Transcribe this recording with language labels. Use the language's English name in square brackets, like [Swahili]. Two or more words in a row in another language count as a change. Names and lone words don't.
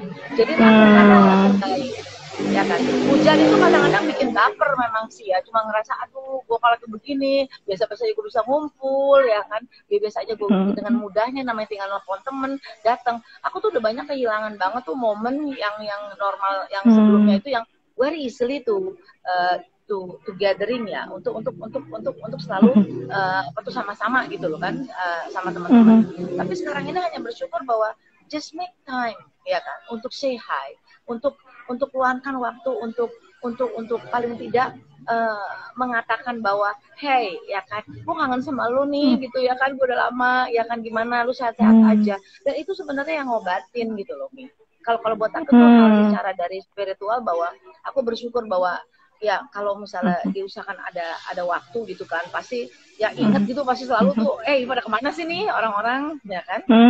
[Indonesian] Jadi lakukanlah yang terbaik, ya kan. Hujan itu kadang-kadang bikin baper memang sih ya, cuma ngerasa aduh gue kalau begini biasa-biasa gue bisa ngumpul, ya kan, biasa aja gue dengan mudahnya, namanya tinggal nelfon temen datang. Aku tuh udah banyak kehilangan banget tuh momen yang normal, yang sebelumnya itu yang [English] very easily to gathering [Indonesian] ya, untuk selalu sama-sama gitu loh kan, sama teman-teman. Tapi sekarang ini hanya bersyukur bahwa [English] just make time, [Indonesian] ya kan, untuk [English] say hi, [Indonesian] untuk luangkan waktu untuk paling tidak mengatakan bahwa hey, ya kan, gue kangen sama lu nih gitu, ya kan, gue udah lama, ya kan, gimana lu, sehat-sehat aja. Dan itu sebenarnya yang ngobatin gitu loh, Mi. Kalau buat aku tuh hal secara dari spiritual, bahwa aku bersyukur bahwa ya kalau misalnya diusahakan ada waktu gitu kan, pasti ya inget gitu, pasti selalu tuh pada kemana sih nih orang-orang, ya kan.